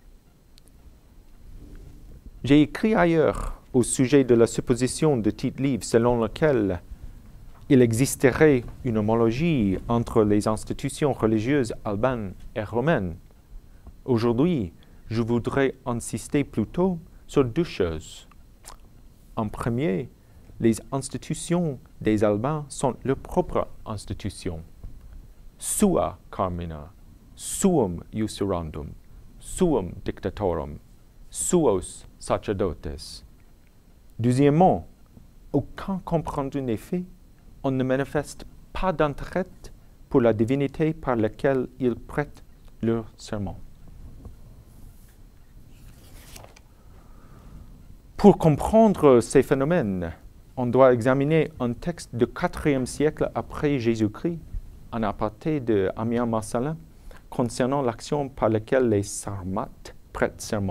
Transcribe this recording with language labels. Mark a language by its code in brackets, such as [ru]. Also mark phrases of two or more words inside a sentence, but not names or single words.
[fr] J'ai écrit ailleurs au sujet de la supposition de Tite-Live selon laquelle il existerait une homologie entre les institutions religieuses albanes et romaines. Aujourd'hui, je voudrais insister plutôt sur deux choses. En premier, les institutions des Albans sont leurs propres institutions. [la] Sua carmina, suum usurandum, suum dictatorum, suos sacerdotes. [fr] Deuxièmement, aucun compte-rendu n'est fait, on ne manifeste pas d'intérêt pour la divinité par laquelle ils prêtent leur serment. Pour comprendre ces phénomènes, on doit examiner un texte du IVe siècle après Jésus-Christ, en aparté de Ammien Marcellin, concernant l'action par laquelle les Sarmates prêtent serment.